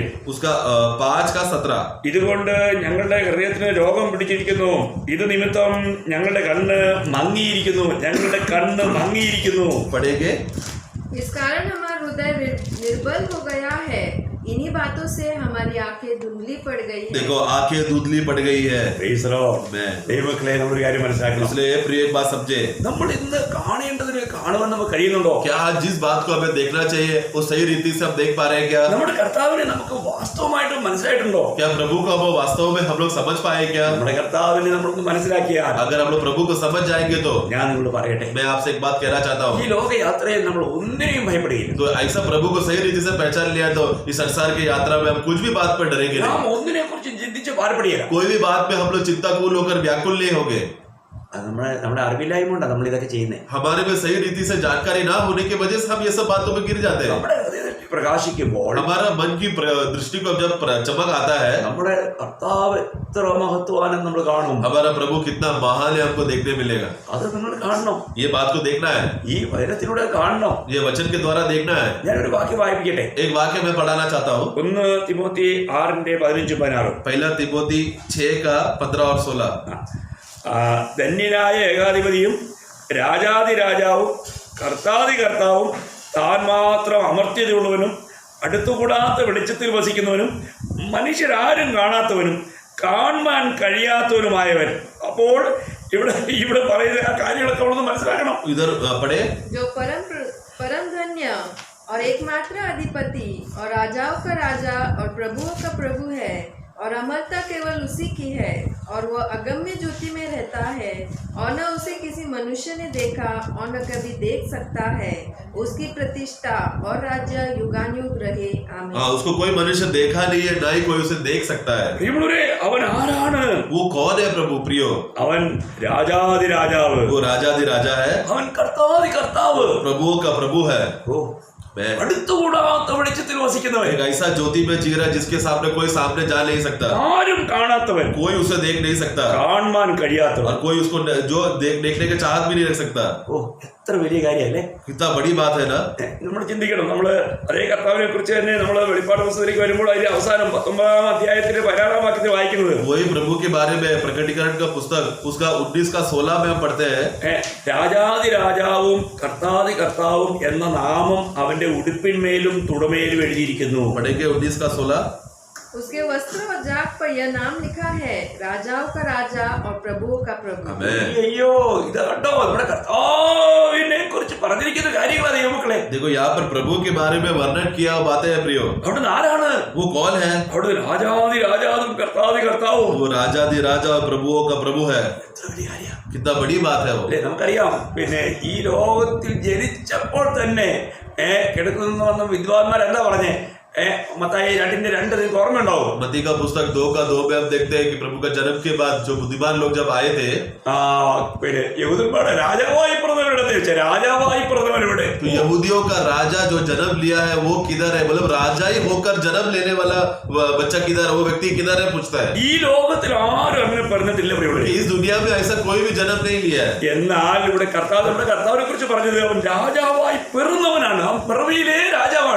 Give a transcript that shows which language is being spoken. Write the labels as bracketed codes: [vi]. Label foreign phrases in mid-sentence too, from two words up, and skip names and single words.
[hi] उसका 5:17. [ml] ഇതുകൊണ്ട് ഞങ്ങളുടെ ഹൃദയത്തിന് രോഗം പിടിച്ചിരിക്കുന്നു, ഇത് നിമിത്തം ഞങ്ങളുടെ കണ്ണ് മങ്ങിയിരിക്കുന്നു. [hi] पढ़ेंगे. इस कारण हमारा हृदय निर्बल हो गया है, इन्हीं बातों से हमारी आंखें धुंधली पड़ गई है. देखो आंखें धुंधली पड़ गई है. [ml] ദൈവമക്കളെ നമ്മളൊരു കാര്യം മനസ്സിലാക്കണം. [hi] इसलिए प्रिय एक बात समझे. [ml] നമ്മൾ ഇന്ന് കാണേണ്ടതിന് കാണുവാൻ നമുക്ക് കഴിയുന്നുണ്ടോ? [hi] क्या आज जिस बात को हमें देखना चाहिए वो सही रीति से हम देख पा रहे हैं क्या? [ml] നമ്മുടെ കർത്താവിനെ നമുക്ക് വാസ്തവമായിട്ട് മനസ്സിലായിട്ടുണ്ടോ? [hi] क्या प्रभु को हम वास्तव में हम लोग समझ पाए क्या? [ml] നമ്മുടെ കർത്താവിനെ നമ്മളൊന്ന് മനസ്സിലാക്കിയാൽ, [hi] अगर हम लोग प्रभु को समझ जाएंगे तो [ml] ഞാൻ നിങ്ങളോട് പറയട്ടെ, [hi] मैं आपसे एक बात कहना चाहता [ml] ഈ [hi] हूँ. [ml] ലോകയാത്രയിൽ നമ്മൾ ഒന്നിനെയും ഭയപ്പെടുകയില്ല. [hi] तो ऐसा प्रभु को सही रीति से पहचान लिया तो इस संसार की यात्रा में हम कुछ भी बात पर डरेंगे [ml] നാം [hi] नहीं. [ml] ഒന്നിനെ കുറിച്ച് ചിന്തിച്ച് ഭാരപ്പെടുകയില്ല. [hi] कोई भी बात में हम लोग चिंताकुल होकर व्याकुल नहीं होंगे. [ml] അത് നമ്മുടെ അറിവില്ലായ്മ കൊണ്ടാണ് നമ്മൾ ഇതൊക്കെ ചെയ്യുന്നത്. [hi] हमारे में सही रीति से जानकारी ना होने की वजह से हम ये सब बातों में गिर जाते हैं. [ml] നമ്മുടെ ഹൃദയത്തിൽ പ്രകാശിക്കുമ്പോൾ [hi] हमारा मन की दृष्टि को जब चमक आता है, [ml] നമ്മുടെ കർത്താവ് എത്ര മഹത്വാനം നമ്മൾ കാണും. [hi] हमारा प्रभु कितना महान है हमको देखने मिलेगा. [ml] അത് നിങ്ങൾ കാണണം, [hi] ये बात को देखना है, [ml] ഈ വചനത്തിലൂടെ കാണണം. [hi] ये वचन के द्वारा देखना है. [ml] ഞാനൊരു വാക്യം വായിപ്പിക്കട്ടെ. [hi] एक वाक्य मैं पढ़ाना चाहता हूँ. [ml] 1 തിമോത്തി 6:15-16. [hi] पहला तिमोथी 6 का 15 और 16. [ml] ധന്യനായ ഏകാധിപതിയും രാജാതിരാജാവും കർത്താതി കർത്താവും താൻ മാത്രം അമർത്യതയുള്ളവനും അടുത്തുകൂടാത്ത വെളിച്ചത്തിൽ വസിക്കുന്നവനും മനുഷ്യരാരും കാണാത്തവനും കാണാൻ കഴിയാത്തവനുമായവൻ. അപ്പോൾ ഇവിടെ പറയുന്ന ആ കാര്യങ്ങളൊക്കെ നമ്മളൊന്ന് മനസ്സിലാക്കണം. [hi] इधर पढ़े. जो परम धन्य और एकमात्र अधिपति और राजाओं का राजा और प्रभुओं का प्रभु है और अमरता केवल उसी की है और वह अगम्य ज्योति में रहता है और न उसे किसी मनुष्य ने देखा और न कभी देख सकता है. उसकी प्रतिष्ठा और राज्य युगानुयुग रहे. आमीन. हाँ, उसको कोई मनुष्य देखा नहीं है, ना ही कोई उसे देख सकता है. [ml] പ്രിയമുള്ളവരെ, അവൻ ആരാണ്? [hi] वो कौन है प्रभु प्रियो? [ml] അവൻ രാജാതിരാജാവ്, [hi] वो राजा है, [ml] അവൻ കർത്താതി കർത്താവ്, [hi] प्रभुओं का प्रभु है. [ml] അടുത്തുകൂടാത്ത വെളിച്ചത്തിൽ വസിക്കുന്നവൻ, [hi] एक ऐसा ज्योति में जी रहा है जिसके सामने कोई सामने जा नहीं सकता, [ml] ആരും കാണാത്തവൻ, [hi] कोई उसे देख नहीं सकता [ml] കാണാൻ കഴിയാത്തവൻ. [hi] और कोई उसको जो देखने के चाहत भी नहीं रख सकता. [ml] ഓ, എത്ര വലിയ കാര്യമല്ലേ? [hi] कितना बड़ी बात है ना. [ml] നമ്മൾ ചിന്തിക്കണം. നമ്മള് അതേ കർത്താവിനെ കുറിച്ച് തന്നെ നമ്മൾ വെളിപ്പാട് പുസ്തകത്തിലേക്ക് വരുമ്പോൾ അതിന്റെ അവസാനം 19-ാം അധ്യായത്തിന്റെ 16-ാം വാക്യത്തിൽ വായിക്കുന്നത്, [hi] वही प्रभु के बारे में प्रकटीकरण का पुस्तक उसका 19 का 16 में हम पढ़ते हैं. [ml] രാജാതിരാജാവും കർത്താതി കർത്താവും എന്ന നാമം അവന്റെ ഉടുപ്പിന്മേലും തുടമേലും എഴുതിയിരിക്കുന്നു. [hi] पढ़ेंगे 19 का 16. उसके वस्त्र और जाग पर यह नाम लिखा है, राजाओं का राजा और प्रभुओं का प्रभु. [ml] അയ്യോ, ഇത് കണ്ടോ നമ്മുടെ കർത്താവിനെ കുറിച്ച് പറഞ്ഞിരിക്കുന്ന കാര്യങ്ങളാ ദൈവമക്കളെ. [hi] देखो यहाँ पर प्रभु के बारे में वर्णन किया बातें हैं प्रियो. [ml] അവിടുന്ന് ആരാണ്? [hi] वो कौन है? [ml] അവിടുന്ന് രാജാവും കർത്താതി കർത്താവും. [hi] वो राजा और प्रभुओं का प्रभु है. [ml] എത്ര വലിയ കാര്യ, [hi] कितना बड़ी बात है वो. [ml] അല്ലേ? നമുക്കറിയാം, പിന്നെ ഈ ലോകത്തിൽ ജനിച്ചപ്പോൾ തന്നെ കിടക്കുന്ന വന്ന വിദ്വാൻമാർ എന്താ പറഞ്ഞേ? മത്തായി 2:2 നിങ്ങൾക്ക് ഓർമ്മയുണ്ടാവും. [hi] मत्ती का पुस्तक 2:2 में हम देखते हैं कि प्रभु का जन्म के बाद जो बुद्धिमान लोग जब आए थे, [ml] പിന്നെ യഹൂദന്മാരുടെ രാജാവായി പിറന്നവരുടെ രാജാവായി പിറന്നവരുടെ [hi] तो यहूदियों का राजा जो जन्म लिया है वो किधर है, मतलब राजा ही होकर जन्म लेने वाला बच्चा किधर है, वो व्यक्ति किधर है पूछता है. [ml] ഈ ലോകത്തിൽ ആരും അങ്ങനെ പറഞ്ഞിട്ടില്ല പ്രിയമുള്ളവരെ. [hi] इस दुनिया में ऐसा कोई भी जन्म नहीं लिया है. [ml] എന്നാൽ ഇവിടെ നമ്മുടെ കർത്താവിനെ കുറിച്ച് പറഞ്ഞത് അവൻ രാജാവായി പിറന്നവനാണ്, അവൻ പിറവിയിലെ രാജാവാണ്.